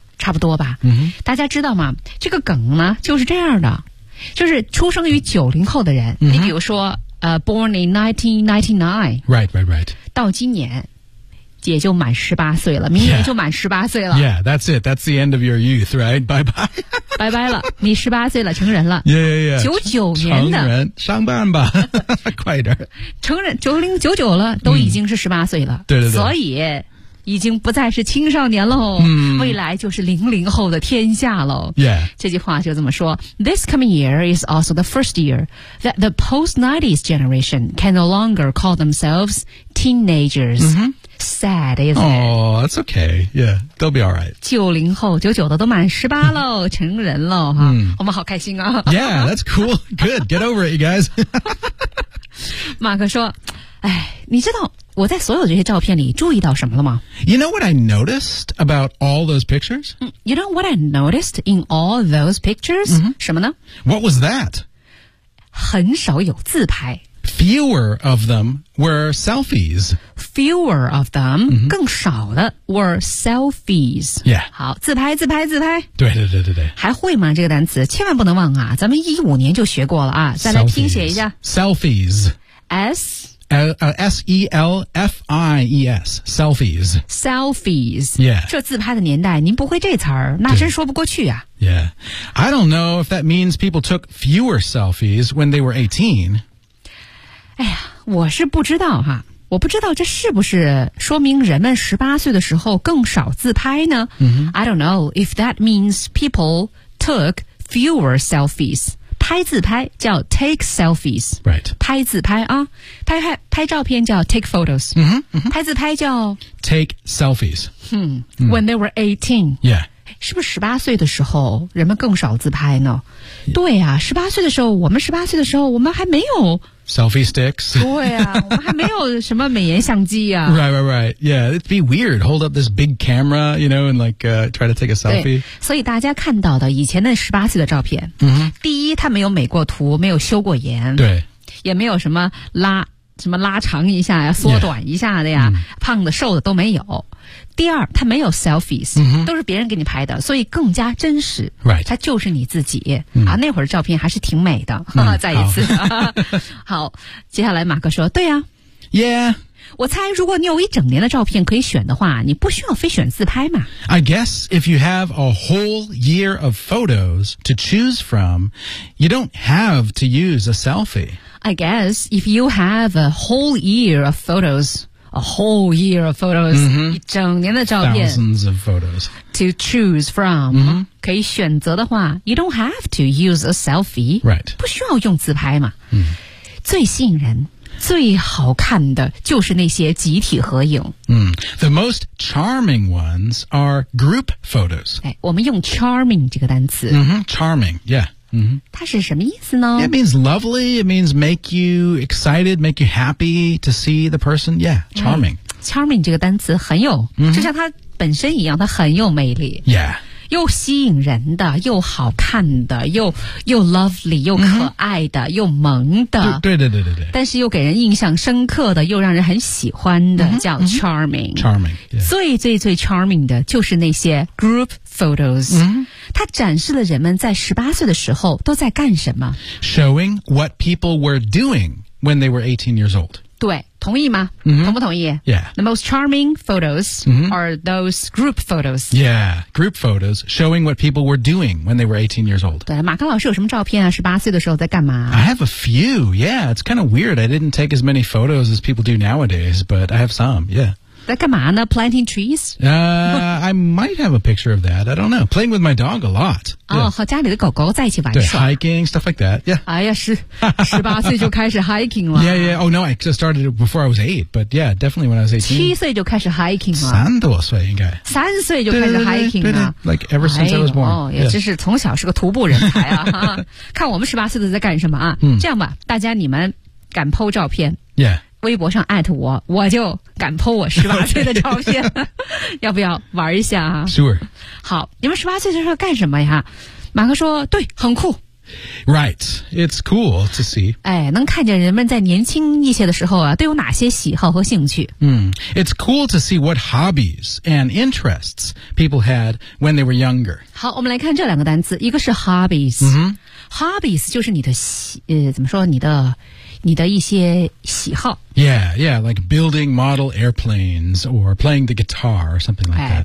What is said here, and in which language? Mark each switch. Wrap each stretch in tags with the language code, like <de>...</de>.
<zh>差不多吧、大家知道吗这个梗呢就是这样的。就是出生于90后的人、你比如说</zh> <en>born in 1999 right right right</en> <zh>到今年也就满18岁了明年就满18岁了</zh> <en>yeah that's it that's the end of your youth right bye bye</en> <zh>拜拜了你18岁了成人了</zh> <en>yeah yeah yeah</en> <zh>99年的成人上班吧快点成人99了都已经是18岁了、对对对所以已经不再是青少年喽、未来就是00后的天下喽、</zh> <en>yeah.</en> <zh>这句话就这么说</zh> <en>This coming year is also the first year that the post-90s generation can no longer call themselves teenagers、Sad, isn't it? Oh, that's okay. Yeah, they'll be all right.</en> <zh>90后99的都满18喽成人喽、我们好开心啊</zh> <en>Yeah, that's cool. Good, get over it, you guys.</en> <zh>马克说哎，你知道我在所有这些照片里注意到什么了吗</zh> <en>？You know what I noticed about all those pictures? You know what I noticed in all those pictures?、</en> <zh>什么呢</zh> <en>？What was that?</en> <zh>很少有自拍。</zh> <en>Fewer of them were selfies. Fewer of them,、mm-hmm.</en> <zh>更少的</zh> <en>were selfies. Yeah.</en> <zh>好，自拍，自拍，自拍。对对对对对。还会吗？这个单词千万不能忘啊！咱们一五年就学过了啊，再来拼写一下。</zh> <en>Selfies. S. S-E-L-F-I-E-S Selfies Selfies、 yeah.</en> <zh>这自拍的年代您不会这词儿，那真说不过去啊</zh> <en>Yeah I don't know if that means people took fewer selfies when they were 18</en> <zh>哎呀我是不知道哈我不知道这是不是说明人们十八岁的时候更少自拍呢、 mm-hmm.</zh> <en>I don't know if that means people took fewer selfies</en> <zh>拍自拍叫</zh> <en>take selfies、 right.</en> <zh>拍自拍啊拍拍拍照片叫</zh> <en>take photos、 mm-hmm, mm-hmm.</en> <zh>拍自拍叫</zh> <en>take selfies、 mm-hmm. when they were 18、 yeah.</en> <zh>是不是18岁的时候人们更少自拍呢、yeah. 对啊18岁的时候我们18岁的时候我们还没有</zh> <en>selfie sticks</en> <zh>对啊我们还没有什么美颜相机啊</zh> <en>right right right yeah it'd be weird hold up this big camera you know and like、try to take a selfie</en> <zh>所以大家看到的以前的18岁的照片、 mm-hmm. 第一他没有美过图没有修过颜对也没有什么拉长一下呀缩短一下的呀、yeah. 胖的瘦的都没有第二他没有 selfies、 mm-hmm. 都是别人给你拍的所以更加真实、</zh> <en>right.</en> <zh>他就是你自己、mm. 啊，那会儿照片还是挺美的、 mm. 再一次 好接下来马克说对呀、啊、</zh> <en>Yeah</en> <zh>我猜如果你有一整年的照片可以选的话你不需要非选自拍嘛</zh> <en>I guess if you have a whole year of photos to choose from you don't have to use a selfie I guess if you have a whole year of photos, a whole year of photos,、 mm-hmm.</en> <zh>一整年的照片</zh> <en>thousands of photos, to choose from,、 mm-hmm.</en> <zh>可以选择的话</zh> <en>you don't have to use a selfie, right?</en> <zh>不需要用自拍嘛、 mm-hmm. 最吸引人最好看的就是那些集体合影、</zh> <en>mm. The most charming ones are group photos.</en> <zh>哎，我们用 charming 这个单词、</zh> <en>mm-hmm. Charming, yeah. Mm-hmm.</en> <zh>它是什么意思呢</zh> <en>It means lovely, it means make you excited, make you happy to see the person. Yeah, charming.、</en> <zh>Mm-hmm. Charming 这个单词很有、 mm-hmm. 就像它本身一样它很有魅力。</zh> <en>Yeah.</en> <zh>又吸引人的又好看的 又 lovely, 又可爱的、mm-hmm. 又萌的。对对对对对。但是又给人印象深刻的又让人很喜欢的、 mm-hmm. 叫 charming.、</zh> <en>Mm-hmm. Charming.、Yeah.</en> <zh>最最最 charming 的就是那些</zh> <en>group photos.、 Mm-hmm.</en> <zh>它展示了人们在十八岁的时候都在干什么</zh> <en>Showing what people were doing when they were 18 years old</en> <zh>对同意吗、 mm-hmm. 同不同意</zh> <en>Yeah The most charming photos、 mm-hmm. are those group photos Yeah Group photos showing what people were doing when they were 18 years old</en> <zh>对马克老师有什么照片啊十八岁的时候在干嘛</zh> <en>I have a few Yeah It's kind of weird I didn't take as many photos as people do nowadays But I have some Yeah</en> <zh>在干嘛呢</zh> <en>Planting trees? I might have a picture of that. I don't know. Playing with my dog a lot. 哦、yeah.</en> <zh>和家里的狗狗在一起玩耍。</zh> <en>对 hiking, stuff like that. Yeah.</en> <zh>哎呀是十八岁就开始 hiking 了。</zh> <en>Yeah, yeah. Oh no, I just started before I was 8, but yeah, definitely when I was 18.</en> <zh>七岁就开始 hiking 了。三多岁应该。三岁就开始 hiking 了。</zh> <en>对对对对 like ever since、哎、I was born.</en> <zh>哦、yeah. 也真是从小是个徒步人才啊。看我们十八岁的在干什么啊。这样吧大家你们敢 po 照片。</zh> <en>Yeah.</en> <zh>微博上 at 我，我就敢 po 我十八岁的照片， okay. 要不要玩一下啊</zh> <en>？Sure。</en> <zh>好，你们十八岁的时候干什么呀？马克说，对，很酷。</zh> <en>Right, it's cool to see.</en> <zh>哎，能看见人们在年轻一些的时候啊，都有哪些喜好和兴趣？</zh> <en>嗯、it's cool to see what hobbies and interests people had when they were younger.</en> <zh>好，我们来看这两个单词，一个是 hobbies。嗯、mm-hmm. ，hobbies 就是你的怎么说你的。你的一些喜好</zh> <en>Yeah, yeah, like building model airplanes or playing the guitar or something like that</en>